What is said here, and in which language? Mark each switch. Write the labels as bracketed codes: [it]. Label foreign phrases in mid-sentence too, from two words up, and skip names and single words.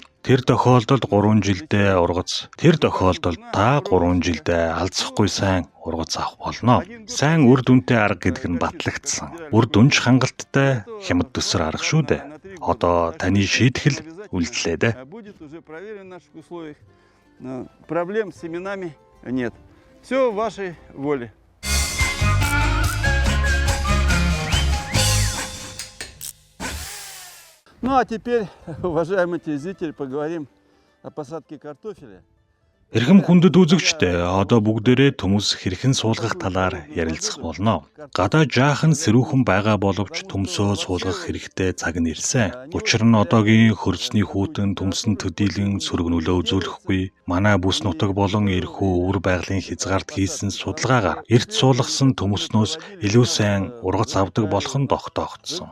[mn] Тэр тохиолдолд 3 жилдээ ургац. Тэр тохиолдолд та 3 жилдээ алдсахгүй сайн ургац авах болно. Сайн үр дүнтэй арга гэдэг нь батлагдсан. Үр дүнч хангалттай хямд төсөр арга шүү дээ. Одоо таны шийтгэл үлдлээ дээ. [ru] Проблем с семенами нет. Все в вашей воле. Ну а теперь, уважаемые телезрители, поговорим о посадке картофеля. [mn] Эрхэм хүндэт үзэгчдээ одоо бүгдээрээ төмөс хэрхэн суулгах талаар ярилцах болно. Гадаа жаахан сэрүүхэн байгаа боловч төмсөө суулгах хэрэгтэй цаг нь ирсэн. Учир нь одоогийн хөрсний хүйтэн төмсөнд төдийлөн сөрөг нөлөө үзүүлэхгүй. Манай бүс нутаг болон эрхүү өвөр байгалийн хязгаарт хийсэн судалгаагаар эрт суулгасан төмөснөөс илүү сайн ургац авдаг болох нь тогтоогдсон.